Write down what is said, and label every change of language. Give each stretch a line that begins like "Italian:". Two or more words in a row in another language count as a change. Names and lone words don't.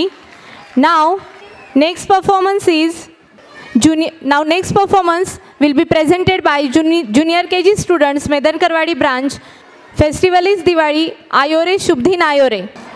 English: नाव next performance will be presented by junior KG students Medankarwadi branch. festival is Diwali.
Hindi: आयो रे शुभ दिन आयो रे.